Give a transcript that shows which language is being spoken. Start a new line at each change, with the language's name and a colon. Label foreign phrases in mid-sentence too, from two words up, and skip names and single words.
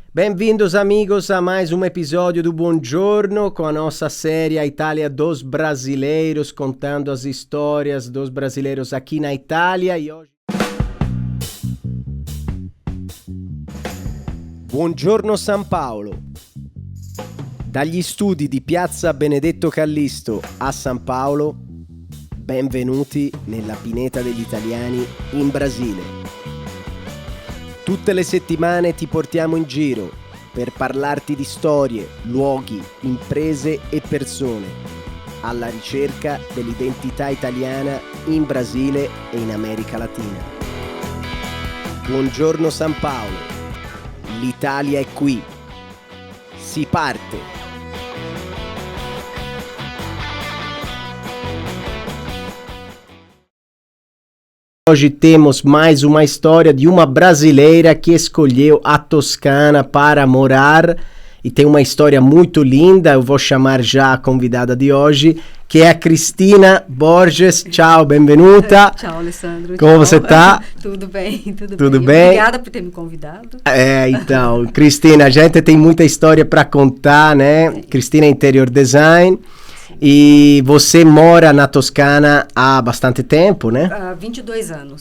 Portuguese: Bem-vindos amigos a mais um episódio do Buongiorno com a nossa série A Itália dos Brasileiros, contando as histórias dos brasileiros aqui na Itália e hoje...
Italian: Buongiorno San Paolo. Dagli studi di Piazza Benedetto Callisto a San Paolo, benvenuti nella pineta degli italiani in Brasile. Tutte le settimane ti portiamo in giro per parlarti di storie, luoghi, imprese e persone, alla ricerca dell'identità italiana in Brasile e in America Latina. Buongiorno San Paolo, l'Italia è qui. Si parte!
Portuguese: Hoje temos mais uma história de uma brasileira que escolheu a Toscana para morar e tem uma história muito linda. Eu vou chamar já a convidada de hoje, que é a Cristina Borges.
Italian: Ciao, benvenuta. Ciao, Alessandro.
Portuguese: Como você tá? Tudo bem, tudo bem. Obrigada por ter me convidado. Então, Cristina, a gente tem muita história para contar, né? Cristina é
English: interior design.
Portuguese: E você mora na Toscana há bastante tempo, né? Há 22 anos.